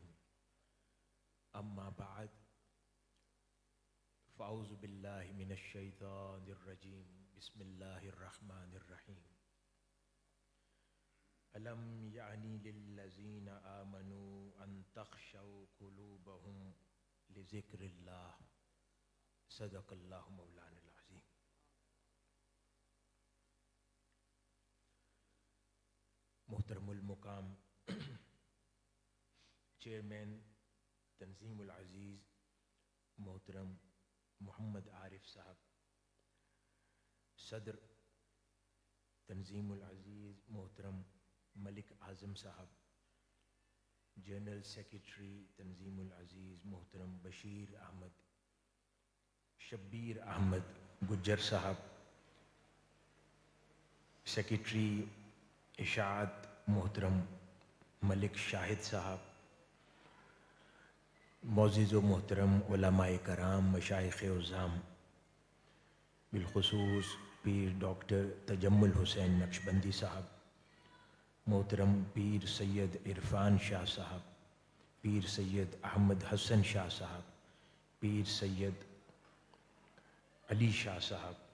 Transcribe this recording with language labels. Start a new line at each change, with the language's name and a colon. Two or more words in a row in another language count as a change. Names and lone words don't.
Arabic: أما بعد فأعوذ بالله من الشيطان الرجيم. بسم الله الرحمن الرحيم۔ ألم يأن للذين آمنوا أن تخشع قلوبهم لذكر الله. صدق الله مولانا العظيم.
Urdu: محترم المقام چیئرمین تنظیم العزیز محترم محمد عارف صاحب, صدر تنظیم العزیز محترم ملک اعظم صاحب,
English: General Secretary
Urdu: تنظیم العزیز محترم بشیر احمد، شبیر احمد گجر صاحب, سیکرٹری اشاعت محترم ملک شاہد صاحب, معزز و محترم علمائے کرام مشائخ عظام، بالخصوص پیر ڈاکٹر تجمل حسین نقشبندی صاحب، محترم پیر سید عرفان شاہ صاحب، پیر سید احمد حسن شاہ صاحب، پیر سید علی شاہ صاحب,